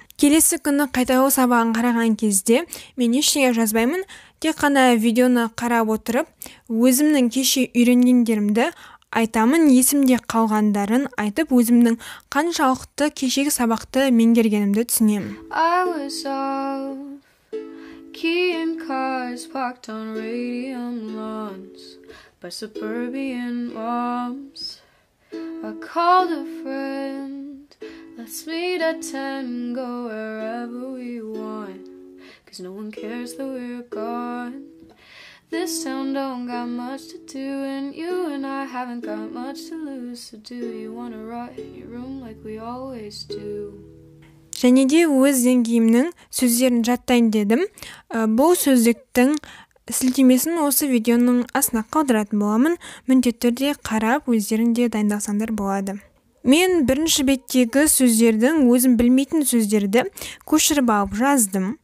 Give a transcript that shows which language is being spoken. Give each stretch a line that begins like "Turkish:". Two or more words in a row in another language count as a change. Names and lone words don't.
Kazakh: Келесі күні қайталау сабағын қараған кезде мен ештеңе жазбаймын, тек қана видеоны қарап отырып, өзімнің кеше үйренгендерімді айтамын, есімде қалғандарын айтып, өзімнің қаншалықты кешегі сабақты меңгергенімді түсінемін.
English: I was off, keying cars parked on radium lawns by suburban moms. I called a friend, let's meet at 10, go wherever we want, 'cause no one cares that we're gone. This town don't got much to do, and you and I haven't got much to lose. So do you wanna rot in your room like we always do?
Kazakh: Және де өз деңгейімнің сөздерін жаттайын дедім. Бұл сөздіктің сілтемесін осы видеоның астына қалдыратын боламын. Міндетті түрде қарап, өздеріңде дайындалсаңдар болады. Мен бірінші беттегі сөздердің өзім білмейтін сөздерді көшіріп алып жаздым.